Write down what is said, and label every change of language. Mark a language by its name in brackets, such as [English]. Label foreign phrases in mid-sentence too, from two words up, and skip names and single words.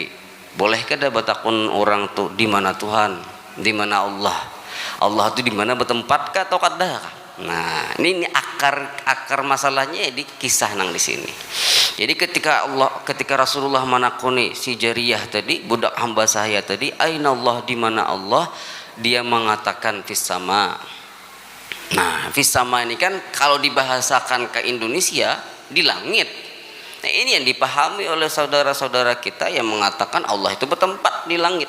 [Banjar] Boleh kada batakun orang tuh di mana Tuhan, di mana Allah? Allah tuh di mana bertempat kah atau kada? Nah, ini akar masalahnya di kisah nang di sini. [Indonesian] Jadi ketika Rasulullah menakuni si jariyah tadi, budak hamba saya tadi, [Arabic] أين الله, [Indonesian] di mana Allah? Dia mengatakan [Arabic] في السماء. [Indonesian] Nah, [Arabic] في السماء [Indonesian] ini kan kalau dibahasakan ke Indonesia di langit. Nah, ini yang dipahami oleh saudara-saudara kita yang mengatakan Allah itu bertempat di langit.